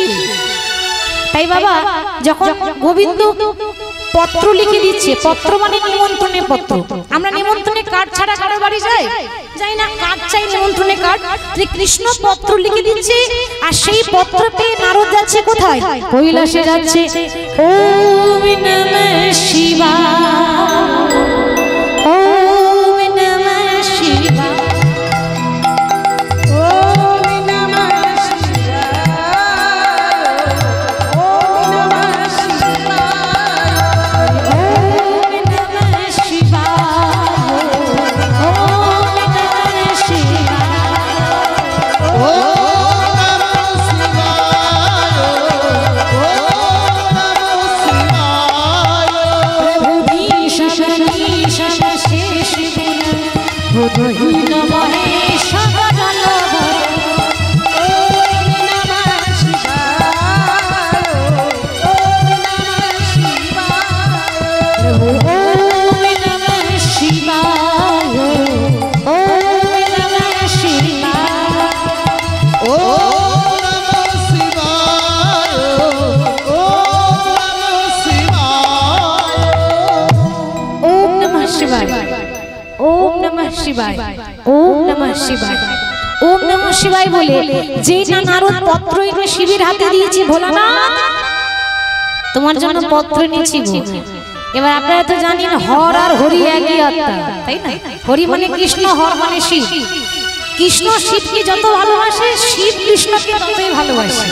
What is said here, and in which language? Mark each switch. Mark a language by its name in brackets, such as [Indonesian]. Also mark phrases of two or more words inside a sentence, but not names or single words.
[Bangla] তাই বাবা যখন গোবিন্দ পত্র লিখে দিচ্ছে, পত্র মানে নিমন্ত্রণের পত্র, আমরা নিমন্ত্রণে কার্ড ছাড়া কারো বাড়ি যাই না, কার্ড চাই, নিমন্ত্রণে কার্ড। কৃষ্ণ পত্র লিখে দিচ্ছে, আর সেই পত্র পেয়ে নারদ যাচ্ছে কোথায়? কৈলাসে যাচ্ছে। [Sanskrit] ওম নমঃ শিবায়, ওম নমঃ শিবায়, ওম নমঃ শিবায়, ওম নমঃ শিবায়, ওম নমঃ শিবায়, ওম নমঃ শিবায়। ও নমঃ শিবায়, ও নমঃ শিবায়। প্রভু ভীষণ ভীষণ শেষ গুণ বুধহীন মহেশ গগন ভর। ওম নমঃ শিবায়, ওম নমঃ শিবায়, প্রভু ওম নমঃ শিবায়, ওম নমঃ শিবায়। ও নমঃ শিবায়, ও নমঃ শিবায়। ওম নমঃ শিবায়। ওম নমঃ শিবায়, ওম নমঃ শিবায়, ওম নমঃ শিবায় [Bangla] বলে যেই না নারদ পত্র এনে শিবের হাতে দিয়েছি, ভোলানাথ তোমার জন্য পত্র এনেছি গো। এবার আপনারা তো জানেন হর আর হরি একই আত্মা, তাই না? হরি মানে কৃষ্ণ, হর মানে শিব। কৃষ্ণ শিবকে যত ভালোবাসে, শিব কৃষ্ণকে ততই ভালোবাসে।